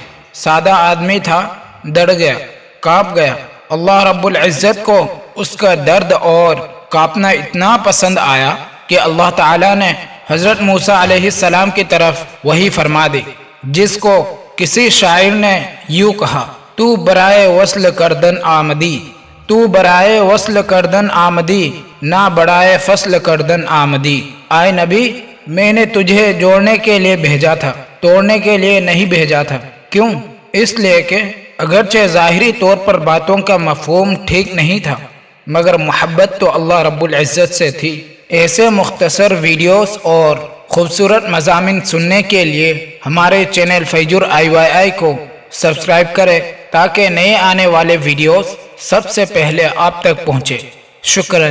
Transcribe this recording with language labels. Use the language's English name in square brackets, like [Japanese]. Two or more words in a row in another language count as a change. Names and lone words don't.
[Urdu] سادہ آدمی تھا، ڈر گیا، کانپ گیا۔ اللہ رب العزت کو اس کا درد اور کانپنا اتنا پسند آیا کہ اللہ تعالیٰ نے حضرت موسیٰ علیہ السلام کی طرف وحی فرما دی، جس کو کسی شاعر نے یوں کہا، [Persian] تو برائے وصل کردن آمدی، تو برائے وصل کردن آمدی، نہ برائے فصل کردن آمدی۔ [Urdu] آئے نبی، میں نے تجھے جوڑنے کے لیے بھیجا تھا، توڑنے کے لیے نہیں بھیجا تھا۔ کیوں؟ اس لیے کہ اگرچہ ظاہری طور پر باتوں کا مفہوم ٹھیک نہیں تھا، مگر محبت تو اللہ رب العزت سے تھی۔ ایسے مختصر ویڈیوز اور خوبصورت مضامین سننے کے لیے ہمارے چینل فیجر IYI کو سبسکرائب کریں تاکہ نئے آنے والے ویڈیوز سب سے پہلے آپ تک پہنچے۔